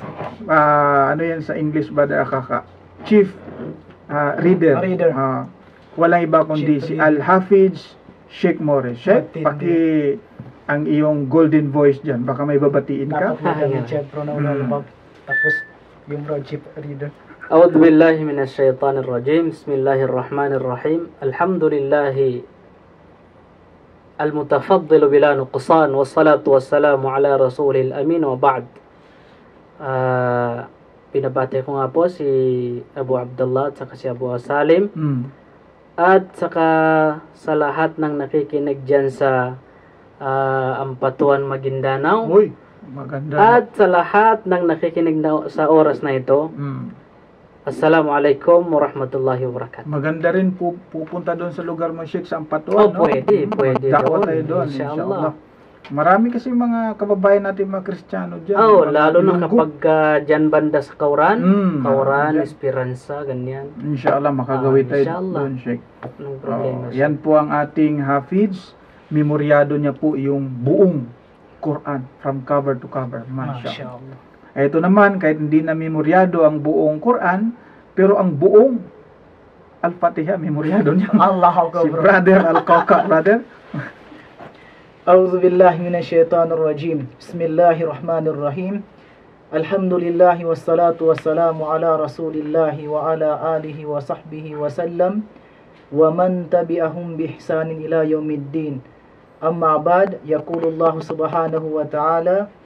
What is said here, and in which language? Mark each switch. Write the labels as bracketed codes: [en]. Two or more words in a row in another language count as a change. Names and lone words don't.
[tl] Ano yan sa English ba? [en] Chief Reader. [tl] Reader. Walang iba kundi si Al-Hafiz Sheikh Morris. Sheikh, ang iyong [en] golden voice [tl] dyan. Baka may babatiin ka. Dapat mo kami Chef Pro na ulalabag. Tapos yung [en] Chief Reader. [ar] أعوذ بالله من الشيطان الرجيم بسم الله الرحمن الرحيم الحمد لله المتفضل بلا نقصان والصلاة والسلام على رسول الأمين وبعد. [tl] Pinabati ko nga po si Abu Abdullah at saka si Abu Salim at saka sa lahat ng nakikinig dyan sa Ampatuan, Maguindanao. Uy, maganda. At sa lahat ng nakikinig sa oras na ito, [ar] السلام عليكم ورحمة الله وبركاته. [tl] Maganda rin pupunta doon sa lugar mo, Sheikh, sa Ampatuan, no? Pwede Dakwa tayo doon, inshallah. Marami kasi mga kababayan natin mga Kristiyano dyan. Lalo na kapag dyan banda sa Kauran, dyan. Esperanza, ganyan. Inshallah, makagawin tayo inshallah. doon, Sheikh. Anong problema? Yan po ang ating Hafiz. Memoryado niya po yung buong Quran [en] from cover to cover. [tl] Mashallah. Ito naman, kahit hindi na memoryado ang buong Quran, pero ang buong Al-Fatiha, memoryado niya. [ar] الله أكبر. [tl] Si Brother Al-Kaka, brother. [ar] أعوذ بالله من الشيطان الرجيم بسم الله الرحمن الرحيم الحمد لله والصلاة والسلام على رسول الله وعلى آله وصحبه وسلم ومن تبعهم بإحسان إلى يوم الدين أما بعد يقول الله سبحانه وتعالى